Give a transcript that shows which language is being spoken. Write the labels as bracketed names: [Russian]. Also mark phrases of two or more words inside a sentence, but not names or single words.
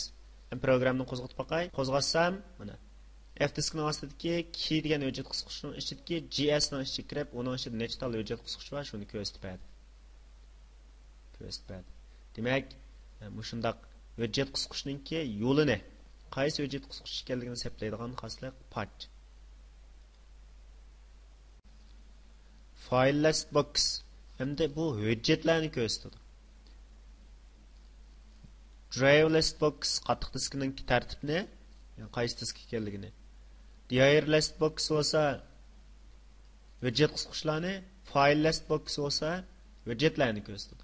[Uzbek] Programni qo'zg'atib boqay. Qo'zg'atsam, mana F diskining ostidagi key degan hujjat qisqichining ichidagi GS ning ichiga kirib, uning ichida nechta tal hujjat qisqichi bor, shuni ko'rsatadi. Demak, mushundaq hujjat qisqichninki yo'lini, qaysi hujjat qisqichi ekanligini seplaydigan xoslik patch. [English] File list box. [Uzbek] Endi bu hujjatlarni ko'rsatadi. [English] Drive list box [Uzbek] qattiq diskining tartibini, yani qaysi disk ekanligini. [English] Diayer list box [Uzbek] bo'lsa hujjat qisqichlarni, [English] file list box [Uzbek] bo'lsa hujjatlarni ko'rsatadi.